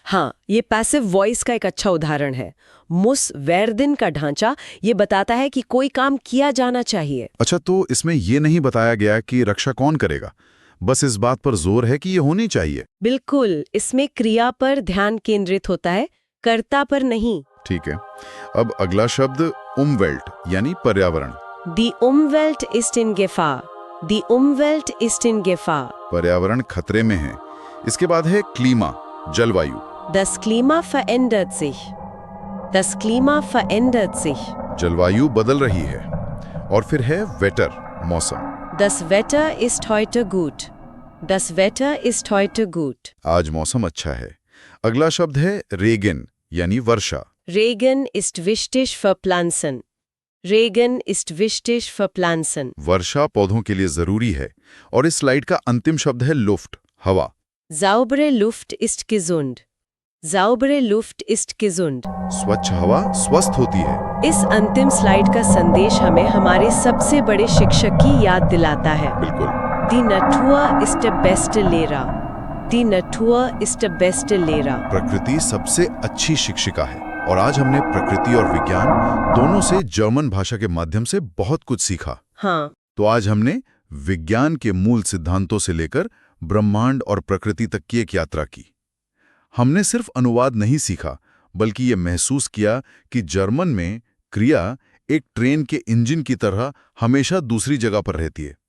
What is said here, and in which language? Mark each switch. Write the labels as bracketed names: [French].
[Hindi] हाँ, ये passive voice का एक अच्छा उदाहरण है। मुस वेर्दिन का ढांचा ये बताता है कि कोई काम किया जाना चाहिए। अच्छा, तो इसमें ये नहीं बताया गया कि रक्षा कौन करेगा, बस इस बात पर जोर है कि ये होनी चाहिए। बिल्कुल, इसमें क्रिया पर ध्यान केंद्रित होता है, कर्ता पर नहीं। ठीक है। अब अगला शब्द उमवेल्ट यानी पर्यावरण। [German] Die Umwelt ist in Gefahr. Die Umwelt ist in Gefahr. [Hindi] पर्यावरण खतरे में है। इसके बाद है क्लीमा, जलवायु। [German] Das Klima verändert sich. Das Klima verändert sich. [Hindi] जलवायु बदल रही है। और फिर है वेटर, मौसम। [German] Das Wetter ist heute gut. Das Wetter ist heute gut. [Hindi] आज मौसम अच्छा है। अगला शब्द है रेगन यानी वर्षा। [German] Regen ist wichtig für Pflanzen. Regen ist wichtig für Pflanzen. [Hindi] वर्षा पौधों के लिए जरूरी है। और इस स्लाइड का अंतिम शब्द है लुफ्ट, हवा। [German] Saubere Luft ist gesund. Saubere Luft ist gesund. [Hindi] स्वच्छ हवा स्वस्थ होती है। इस अंतिम स्लाइड का संदेश हमें हमारे सबसे बड़े शिक्षक की याद दिलाता है। बिल्कुल। [German] Die Natur ist der beste Lehrer. Die Natur ist der beste Lehrer. [Hindi] प्रकृति सबसे अच्छी शिक्षिका है। और आज हमने प्रकृति और विज्ञान दोनों से जर्मन भाषा के माध्यम से बहुत कुछ सीखा। हाँ, तो आज हमने विज्ञान के मूल सिद्धांतों से लेकर ब्रह्मांड और प्रकृति तक की एक यात्रा की। हमने सिर्फ अनुवाद नहीं सीखा, बल्कि ये महसूस किया कि जर्मन में क्रिया एक ट्रेन के इंजन की तरह हमेशा दूसरी जगह पर रहती है।